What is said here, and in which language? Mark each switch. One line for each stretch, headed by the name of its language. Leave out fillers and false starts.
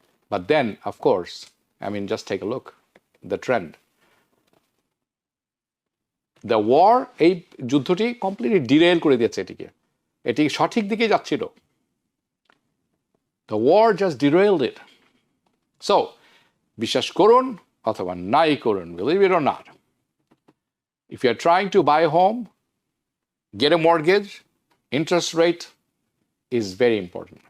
English: But then of course, I mean, just take a look, the trend.
Bangla: The war, এই যুদ্ধটি completely derail করে দিয়েছে এটি সঠিক দিকে যাচ্ছিল।
English: The war just derailed it. So, বিশ্বাস করুন অথবা নাই করুন, believe it or not, if you are trying to buy a home, get a mortgage, interest rate is very important.